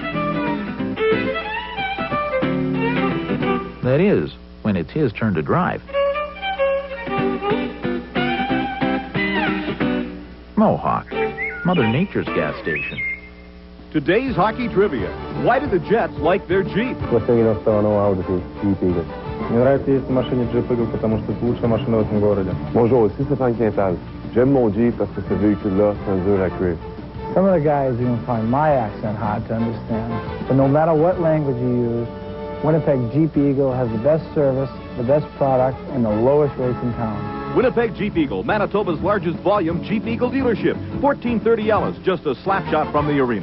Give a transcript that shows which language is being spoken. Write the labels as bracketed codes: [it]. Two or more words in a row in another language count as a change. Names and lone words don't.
[en] That is, when it's his turn to drive. Mohawk, Mother Nature's gas station. Today's hockey trivia. Why do the Jets like their Jeep? [ru] Последний раз стала новая Audi Jeep Eagle. Мне нравится ездить в машине Jeep Eagle, потому что это лучшая машина в этом городе. [fr] Bonjour, ici Stéphane Quintal. J'aime mon Jeep parce que ce véhicule-là, c'est un dur à cuire. [en] Some of the guys even find my accent hard to understand. But no matter what language you use, Winnipeg Jeep Eagle has the best service, the best product, and the lowest rates in town. Winnipeg Jeep Eagle, Manitoba's largest volume Jeep Eagle dealership. 1430 Ellis, just a slap shot from the arena.